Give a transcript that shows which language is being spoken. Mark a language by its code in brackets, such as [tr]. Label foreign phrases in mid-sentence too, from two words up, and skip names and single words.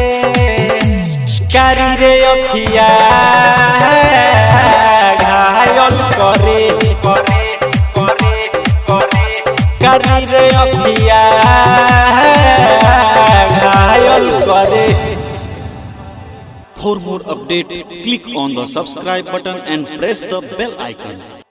[hi] कारी रे अखिया घायल करे कारी रे अखिया घायल करे। [en] For more update, click on the subscribe button and press the bell icon.